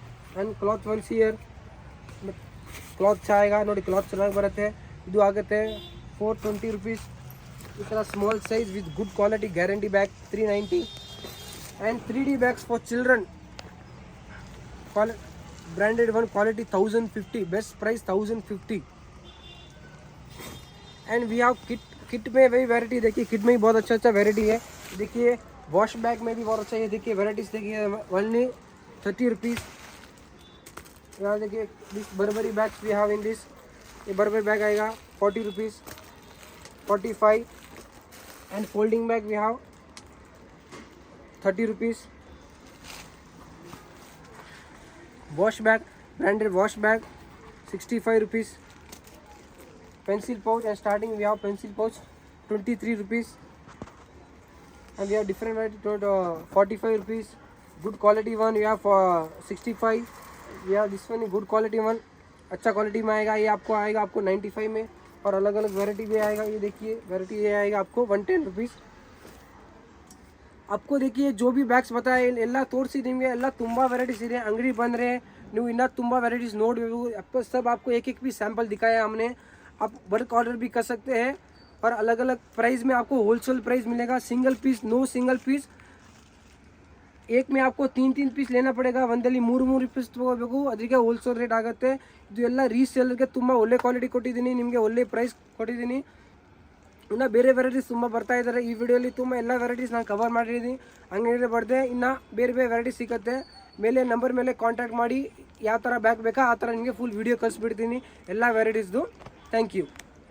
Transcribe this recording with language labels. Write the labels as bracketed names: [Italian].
[Kannada] And cloth once year cloth ಆएगा ನೋಡಿ. Cloth ಚೆನ್ನಾಗಿ ಬರುತ್ತೆ. ಇದು ಆಗುತ್ತೆ 420 ರುಪೀಸ್. ಈ ಥರ small size with good quality guarantee bag 390. [English] And 3D bags for children branded one quality 1050. Best price 1050. And we have [Hindi] kit में वही variety. देखिए किट में ही बहुत अच्छा वैरायटी है. देखिए वॉश बैग में भी बहुत अच्छा है. देखिए वैराइटीज़ देखिए ओनली 30 रुपीज़. यहाँ देखिए [English] This Burberry bags we have in this. [Hindi] ये बर्बरी बैग आएगा 40 rupees 45. [English] And folding bag we have 30 rupees. Wash bag branded wash bag 65 rupees. Pencil pouch and starting we have pencil pouch 23 rupees. and we have different variety to 45 rupees. Good quality one we have 65. we have this one good quality one. [Hindi] अच्छा quality में आएगा. ये आपको आएगा आपको 95 में. और अलग अलग वैरायटी भी आएगा. ये देखिए वैरायटी ये आएगा आपको 110 रुपीज़. आपको देखिए जो भी ಬ್ಯಾಗ್ಸ್ बताए [Kannada] ಎಲ್ಲ ತೋರಿಸಿದ್ದೀವಿ. ಎಲ್ಲ ತುಂಬ ವೆರೈಟೀಸ್ ಇದೆ. ಅಂಗಡಿ ಬಂದರೆ ನೀವು ಇನ್ನೂ ತುಂಬ ವೆರೈಟೀಸ್ ನೋಡಬೇಕು. [Hindi] सब आपको एक एक भी सैंपल दिखाया हमने. आप बल्क ऑर्डर भी कर सकते हैं. और अलग अलग प्राइस में आपको होलसेल प्राइस मिलेगा. [English] Single piece no single piece. [Hindi] एक में आपको 3 ಪೀಸ್ लेना पड़ेगा. [Kannada] ಒಂದಲ್ಲಿ 3 ಪೀಸ್ ತೊಗೋಬೇಕು. ಅದಕ್ಕೆ ಹೋಲ್ಸೇಲ್ ರೇಟ್ ಆಗುತ್ತೆ. ಇದು ಎಲ್ಲ ರೀಸೇಲರ್ಗೆ ತುಂಬ ಒಳ್ಳೆ ಕ್ವಾಲಿಟಿ ಕೊಟ್ಟಿದ್ದೀನಿ. ನಿಮಗೆ ಒಳ್ಳೆ ಪ್ರೈಸ್ ಕೊಟ್ಟಿದ್ದೀನಿ. ಇನ್ನು ಬೇರೆ ವೆರೈಟೀಸ್ ತುಂಬ ಬರ್ತಾ ಇದ್ದಾರೆ. ಈ ವಿಡಿಯೋಲಿ ತುಂಬ ಎಲ್ಲ ವೆರೈಟೀಸ್ ನಾನು ಕವರ್ ಮಾಡಿದ್ದೀನಿ. ಅಂಗಡಿಯಲ್ಲಿ ಬರ್ದೆ ಇನ್ನು ಬೇರೆ ಬೇರೆ ವೆರೈಟೀಸ್ ಸಿಗುತ್ತೆ. ಮೇಲೆ ನಂಬರ್ ಮೇಲೆ ಕಾಂಟ್ಯಾಕ್ಟ್ ಮಾಡಿ ಯಾವ ಥರ ಬ್ಯಾಗ್ ಬೇಕಾ ಆ ಥರ ನಿಮಗೆ ಫುಲ್ ವೀಡಿಯೋ ಕಳಿಸ್ಬಿಡ್ತೀನಿ ಎಲ್ಲ ವೆರೈಟೀಸ್ದು. Thank you.